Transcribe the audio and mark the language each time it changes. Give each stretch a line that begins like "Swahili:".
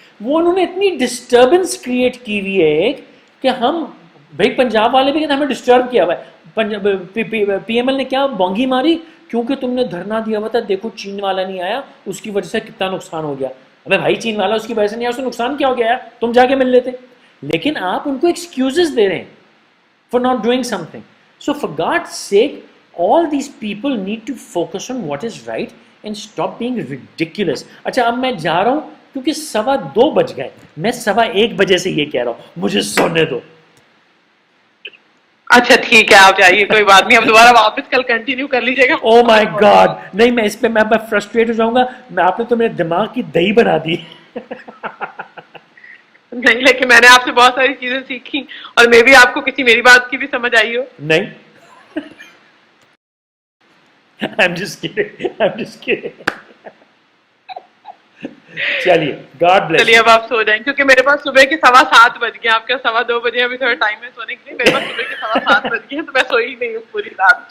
Urdu: وہ انہوں نے اتنی ڈسٹربنس کریٹ کی ہوئی ہے کہ ہم بھائی پنجاب والے بھی کہتے ہیں ہمیں ڈسٹرب کیا ہوا ہے. پی ایم ایل نے کیا بونگی ماری کیونکہ تم نے دھرنا دیا ہوا تھا, دیکھو چین والا نہیں آیا, اس کی وجہ سے کتنا نقصان ہو گیا. ابے بھائی چین والا اس کی وجہ سے نہیں آیا, اس کو نقصان کیا ہو گیا, تم جا کے مل لیتے. لیکن آپ ان کو ایکسکیوزز دے رہے ہیں
English: For not doing something.
Urdu: So for God seek
English: all these people need to focus on what is right and stop being ridiculous.
Urdu: اچھا اب میں جا رہا ہوں کیونکہ 2:15 بج گئے, میں 1:15 بجے سے یہ کہہ رہا ہوں مجھے سونے دو. اچھا ٹھیک ہے آپ جائیے, کوئی بات نہیں, اب دوبارہ واپس کل کنٹینیو کر لیجیے گا.
English: oh my God,
Urdu: نہیں میں اس پہ میں فرسٹریٹ ہو جاؤں گا. آپ نے تو میرے دماغ کی دہی بنا دی. نہیں لیکن میں نے آپ سے بہت ساری چیزیں سیکھی اور میں بھی آپ کو کسی میری بات کی بھی سمجھ آئی ہو. نہیں
English: I'm just kidding.
Urdu: چلیے
English: God bless.
Urdu: چلیے اب آپ سو جائیں کیونکہ میرے پاس صبح کے 7:15 بج گئے, آپ کے 2:15 بجے ابھی تھوڑا ٹائم ہے سونے کے لیے, میرے پاس صبح کے 7:15 بج گئے تو میں سوئی نہیں ہوں پوری رات.